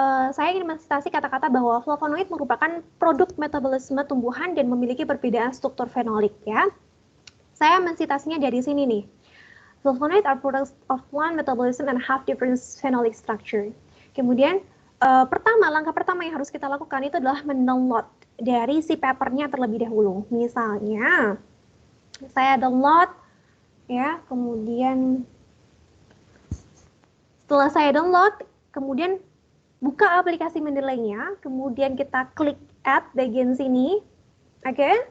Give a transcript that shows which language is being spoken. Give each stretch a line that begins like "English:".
Indonesian: saya ingin mensitasi kata-kata bahwa flavonoid merupakan produk metabolisme tumbuhan dan memiliki perbedaan struktur fenolik ya. Saya mensitasinya dari sini nih.
English: Flavonoid are products of plant metabolism and have different phenolic structure.
Indonesian: Kemudian langkah pertama yang harus kita lakukan itu adalah mendownload dari si papernya terlebih dahulu. Misalnya saya download ya, kemudian setelah saya download, kemudian buka aplikasi Mendeley-nya, kemudian kita klik add bagian sini, oke?